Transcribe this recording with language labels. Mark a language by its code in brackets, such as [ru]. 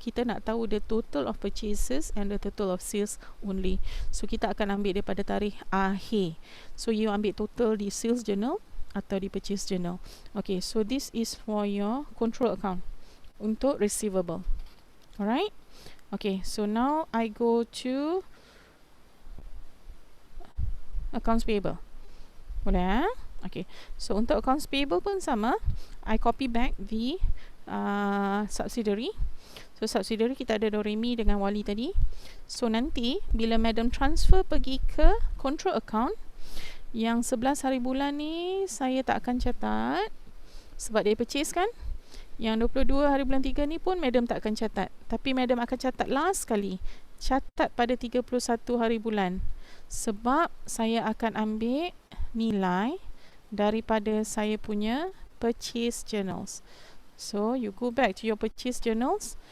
[ms] Kita nak tahu [en] the total of purchases and the total of sales only. [ms] So kita akan ambil daripada tarikh akhir. [en] So you [ms] ambil [en] total di sales journal [ms] atau [en] di purchase journal. Okay, so this is for your control account [ms] untuk [en] receivable. Alright. Okay, so now I go to accounts payable. [ms] Boleh? [en] Okay, so untuk accounts payable [ms] pun sama. [en] I copy back the subsidiary. [ms] So subsidiary kita ada Doremi dengan Wali tadi. So nanti bila madam transfer pergi ke control account, yang 11 hari bulan ni saya tak akan catat sebab dia purchase kan. Yang 22 hari bulan 3 ni pun madam tak akan catat. Tapi madam akan catat [en] last [ms] kali catat pada 31 hari bulan. Sebab saya akan ambil nilai daripada saya punya purchase journals. [en] So, you go back to your purchase journals.